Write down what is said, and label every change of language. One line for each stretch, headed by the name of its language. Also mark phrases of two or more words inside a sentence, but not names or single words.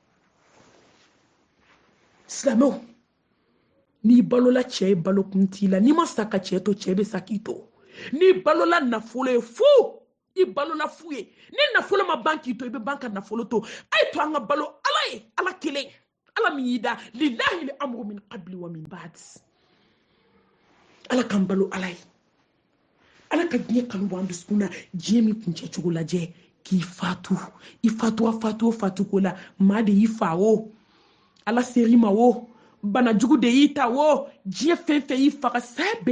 Bambara: silamɛw n'i balola cɛ ye balo kun t'i la n'i ma sa ka cɛ to cɛ bɛ sa k'i to n'i balola nafolo ye fu i balola fu ye ni nafolo ma ban k'i to i bɛ ban ka nafolo to a ye to an ka balo ala ye ala kelen ala min y'i da
Arabic: لله الأمر من قبل ومن بعد
Bambara: ala kan balo ala ye ala ka diɲɛ kanu bɔ an dusukun na diɲɛ min kuncɛ cogo lajɛ k'i fatu i fatu ko la maa de y'i fa o ala seri ma o bana jugu de y'i ta o diɲɛ fɛn fɛn y'i faga saya bɛɛ